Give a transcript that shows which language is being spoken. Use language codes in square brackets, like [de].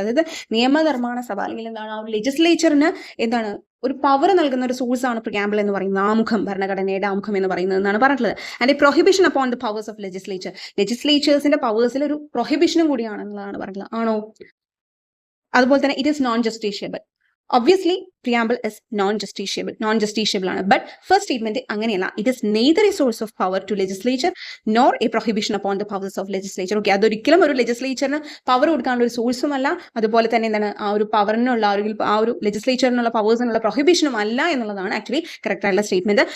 [ml] അതായത് നിയമനിർമ്മാണ സഭ അല്ലെങ്കിൽ എന്താണ് ആ ഒരു ലെജിസ്ലേച്ചറിന് എന്താണ് ഒരു പവർ നൽകുന്ന ഒരു സോഴ്സ് ആണ് പ്രിയാമ്പിൾ എന്ന് പറയുന്നത്. ആമുഖം, ഭരണഘടനയുടെ ആമുഖം എന്ന് പറയുന്നത് എന്നാണ് പറഞ്ഞിട്ടുള്ളത്. [en] and a prohibition upon the powers of [ml] ലെജിസ്ലേച്ചേഴ്സിന്റെ പവേഴ്സിൽ ഒരു പ്രൊഹിബിഷനും കൂടിയാണെന്നുള്ളതാണ് പറഞ്ഞിട്ടുള്ളത്. ആണോ? അതുപോലെ തന്നെ [en] It is non justiciable. Obviously, preamble is non-justiciable ആണ്. But first statement അങ്ങനെയല്ല. It is neither a source of power to legislature nor a prohibition upon the powers of legislature. [ml] Okay, അതൊരിക്കലും ഒരു ലെജിസ്ലേച്ചറിന് power കൊടുക്കാനുള്ള ഒരു സോഴ്സും അല്ല, അതുപോലെ തന്നെ എന്താണ് ആ ഒരു പവറിനുള്ള ആ ഒരു ലെജിസ്ലേച്ചറിനുള്ള പവേഴ്സിനുള്ള പ്രൊഹിബിഷനും അല്ല എന്നുള്ളതാണ് ആക്ച്വലി കറക്റ്റ് ആയിട്ടുള്ള സ്റ്റേറ്റ്മെന്റ്.